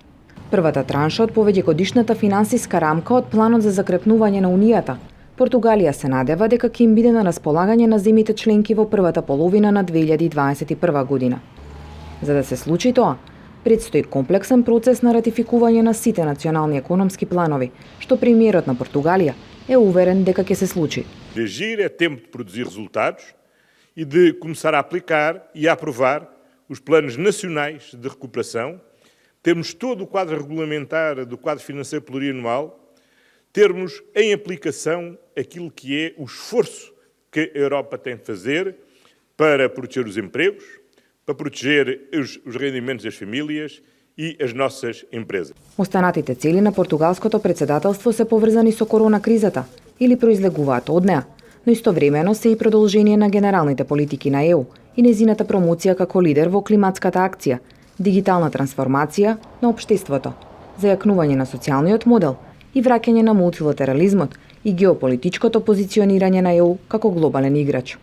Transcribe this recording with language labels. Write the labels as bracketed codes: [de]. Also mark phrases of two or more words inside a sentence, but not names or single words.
[mk] Првата транша од повеќегодишната финансиска рамка од планот за закрепнување на Унијата, Португалија се надева дека ќе им биде на располагање на земјите членки во првата половина на 2021 година. За да се случи тоа, Предстои комплексен процес на ратификување на сите национални економски планови, што премиерот на Португалија é уверен дека ќе се случи. [pt] Agir é tempo de produzir resultados e de começar a aplicar e a aprovar os planos nacionais de recuperação, termos todo o quadro regulamentar do quadro financeiro plurianual, termos em aplicação aquilo que é o esforço que a Europa tem de fazer para proteger os empregos, para proteger os rendimentos das famílias e as nossas empresas. [mk] Останатите цели на португалското председателство се поврзани со корона кризата или произлегуваат од неа, но истовремено се и продолжение на генералните политики на ЕУ и незината промоција како лидер во климатската акција, дигитална трансформација на општеството, зајакнување на социјалниот модел и враќање на мултилатерализмот и геополитичкото позиционирање на ЕУ како глобален играч.